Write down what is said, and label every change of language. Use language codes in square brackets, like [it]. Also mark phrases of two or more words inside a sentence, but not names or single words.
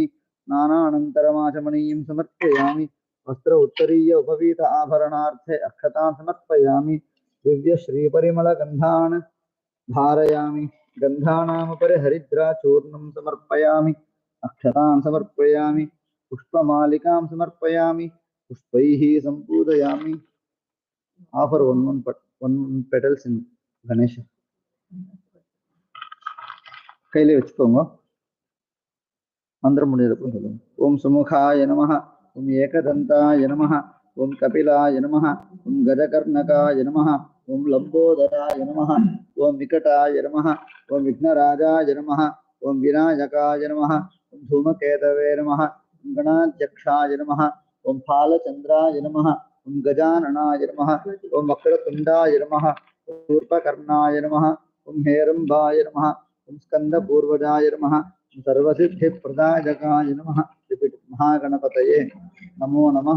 [sa] स्नानानन्तरमाचमनीयं समर्पयामि. वस्त्र उत्तरीय उपवीत आभरणार्थे अक्षतां समर्पयामि. दिव्य श्रीपरिमलगन्धान् धारयामि. गन्धानामुपरि हरिद्राचूर्णं समर्पयामि. अक्षतां समर्पयामि. पुष्पमालिकां समर्पयामि. पुष्पैः सम्पूजयामि. [en] Offer one petals in Ganesha. [ta] கையிலே வச்சுக்கோங்க. [sa] मन्त्रमुनिरपं சொல்லுங்க. ओम् सुमुखाय नमः, ओम् एकदन्ताय नमः, ओम् कपिलाय नमः, ओम् गजकर्णकाय नमः, ओम् लम्बोदराय नमः, ओम् विकटाय नमः, ओम् विघ्नराजाय नमः, ओम् विनायकाय नमः, ओम् धूमकेतवे नमः, ओम् गणाध्यक्षाय नमः, ओम् भालचन्द्राय नमः, ओम् गजाननाय नमः, ओम् वक्रतुण्डाय नमः, ओम् शूर्पकर्णाय नमः, ओम् हेरम्बाय नमः, ओम स्कंदपूर्वजाय नमः, सर्वसिद्धिप्रदायकाय नमः, महागणपतये नमो नमः।